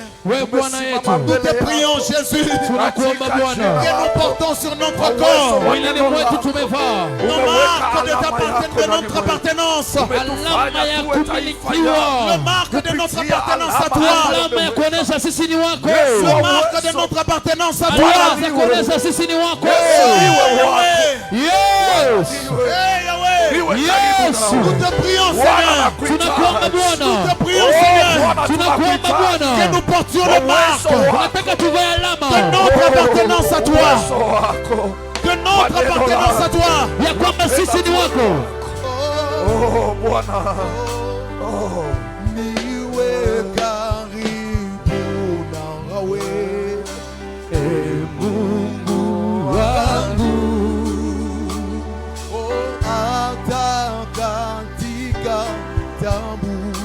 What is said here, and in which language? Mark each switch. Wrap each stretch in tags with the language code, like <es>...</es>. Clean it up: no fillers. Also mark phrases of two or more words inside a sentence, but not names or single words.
<sw>wewe Bwana</sw> <fr>Nous</fr> <sw>yetu,</sw> <fr>te prions, Jésus,</fr> <sw>tunakuomba</sw> <fr>que</fr> <sw>Bwana,</sw> <fr>nous portons sur notre corps</fr> <sw>mwilini mwetu tumevaa</sw> <fr>nos marques de notre appartenance.</fr> <sw>alama ya</sw> <fr>Le</fr> <sw>kumilikiwa,</sw> <fr>marque de notre appartenance à toi.</fr> <sw>alama ya kuonesha sisi ni wako,</sw> <fr>Le marque de notre appartenance à toi.</fr> <sw>alama ya kuonesha sisi ni wako.</sw> <en>Yes, Hey, Yahweh.</en> <sw>Yesu,</sw> <fr>Nous te prions, Seigneur.</fr> <sw>tunakuomba</sw> <fr>Nous</fr> <sw>Bwana,</sw> <fr>te prions, Seigneur.</fr> <sw>tunakuomba</sw> <fr>Que</fr> <sw>Bwana,</sw> <fr>nous portions le marque</fr> <sw>tunataka tuvae</sw> <fr>de</fr> <sw>alama</sw> <fr>notre appartenance à toi. De notre appartenance à toi.</fr> <sw>ya kwamba sisi ni wako. Oh, Bwana. Oh. Niwe karibu nawe, Mungu wangu, hata katika tabu.</sw>